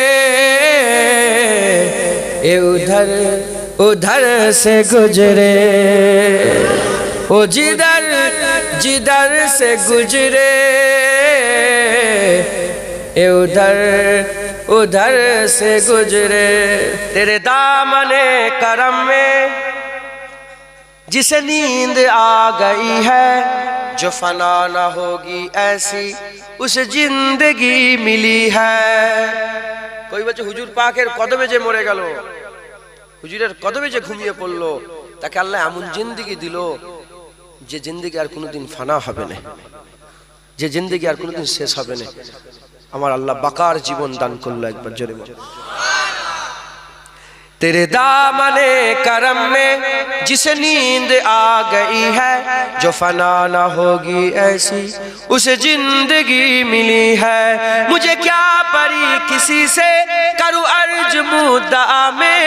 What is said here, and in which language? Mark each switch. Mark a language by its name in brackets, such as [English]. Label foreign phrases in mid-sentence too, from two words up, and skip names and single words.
[Urdu] اے ادھر سے گزرے، وہ جدھر سے گزرے اے ادھر سے گزرے، تیرے دامن کرم میں جسے نیند آ گئی ہے جو فنا نہ ہوگی ایسی اسے زندگی ملی ہے، کوئی بچے [Bangla] হুজুর পাকের কদমে যে মরে গেল, হুজুরের কদমে যে ঘুমিয়ে পড়লো, তাকে আল্লাহ এমন জিন্দেগি দিল যে জিন্দেগি আর কোনোদিন ফানা হবে না, যে জিন্দেগি আর কোনোদিন শেষ হবে না। আমার আল্লাহ বাকার জীবন দান করলো, একবার জোরে বলো [Urdu] تیرے دامن کرم میں جسے نیند آ گئی ہے جو فنا نہ ہوگی ایسی اسے زندگی ملی ہے، مجھے کیا پری کسی سے کروں عرض مدعا میں،